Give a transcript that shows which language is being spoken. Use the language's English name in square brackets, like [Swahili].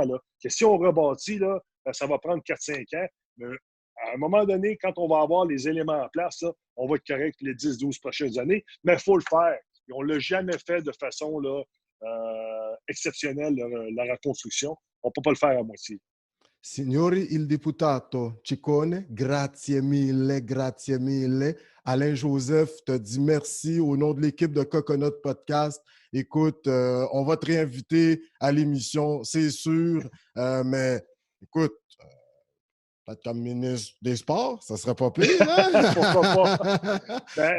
[French] Là, que si on rebâtit, là, ça va prendre 4-5 ans. Mais à un moment donné, quand on va avoir les éléments en place, là, on va être correct les 10-12 prochaines années, mais il faut le faire. Et on ne l'a jamais fait de façon là, exceptionnelle, la reconstruction. On ne peut pas le faire à moitié. [Italian] Signori il deputato Ciccone, grazie mille, grazie mille. [French] Alain Joseph te dit merci au nom de l'équipe de Coconut Podcast. Écoute, on va te réinviter à l'émission, c'est sûr, mais écoute, peut-être comme ministre des Sports, ça serait pas pire, hein? Pourquoi pas?